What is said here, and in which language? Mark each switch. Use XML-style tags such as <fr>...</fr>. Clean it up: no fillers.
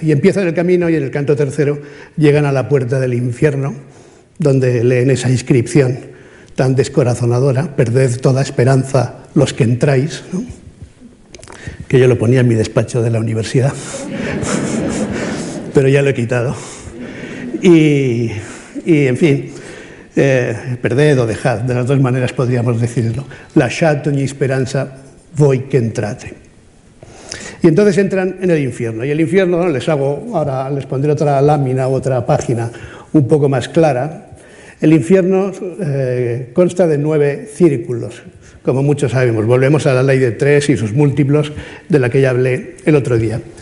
<es>Y empiezan el camino y en el canto tercero llegan a la puerta del infierno, donde leen esa inscripción tan descorazonadora, perded toda esperanza los que entráis, ¿no? Que yo lo ponía en mi despacho de la universidad, pero ya lo he quitado. Y en fin, perded o dejad, de las dos maneras podríamos decirlo.</es> <it>Lasciate ogni speranza voi che entrate.</it> <es>Y entonces entran en el infierno. Y el infierno, ahora les pondré otra lámina, otra página un poco más clara. El infierno consta de 9 círculos, como muchos sabemos. Volvemos a la ley de 3 y sus múltiplos, de la que ya hablé el otro día.</es>